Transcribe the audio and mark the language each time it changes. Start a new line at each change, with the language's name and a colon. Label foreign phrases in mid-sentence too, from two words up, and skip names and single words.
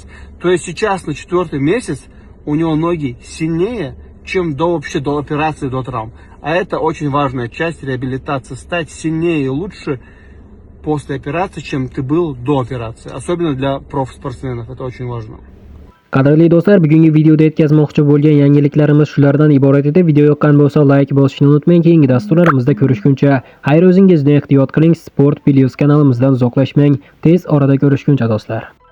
Russian: То есть сейчас на 4-й месяц у него ноги сильнее, чем вообще до операции, до травм. А это очень важная часть реабилитации, стать сильнее и лучше после операции, чем ты был до операции. Особенно для профспортсменов, это очень важно.
Uzbek: Qadrli do'stlar, bugungi videoda yetkazmoqchi bo'lgan yangiliklarimiz shulardan iborat edi. Video yoqqan bo'lsa like bosishni unutmang. Keyingi dasturlarimizda ko'rishguncha xayr o'zingizni ehtiyot qiling. Sport Plus kanalimizdan uzoqlashmang. Tez orada ko'rishguncha do'stlar.